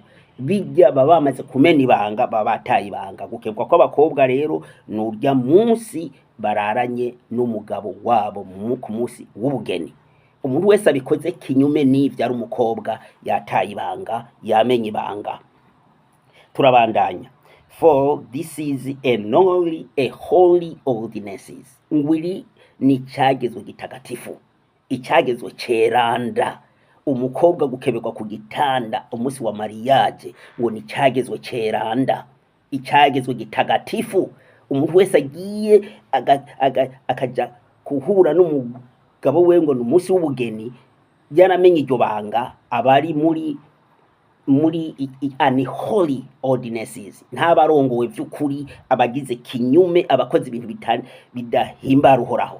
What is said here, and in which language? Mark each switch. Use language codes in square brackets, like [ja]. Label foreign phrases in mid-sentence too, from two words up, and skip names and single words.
[rn] Bijya baba bamaze kumena ibanga, baba bataye ibanga. Gukebwa kw'abakobwa rero n'urya munsi bararanye n'umugabo wabo ku munsi w'ubugeni. Umuntu wese abikoze kinyume n'ivyo ari umukobwa yataye ibanga, yamenye ibanga. Turabandanya. [en] For this is a holy ordinances. [rn] Ngwiri ni cyagezwe gitagatifu, icyagezwe ceranda. umukobwa gukeberwa ku gitanda umunsi wa mariage ngo ni cyagezwe ceranda, icyagezwe gitagatifu. Umuntu wese agiye akaja kuhura n'umugabo we ngo ni umunsi w'ubugeni, yaramenye iryo banga, abari muri [en] unholy ordinances, [rn] ntabarongowe by'ukuri, abagize kinyume, abakoze ibintu bidahimbara uhoraho.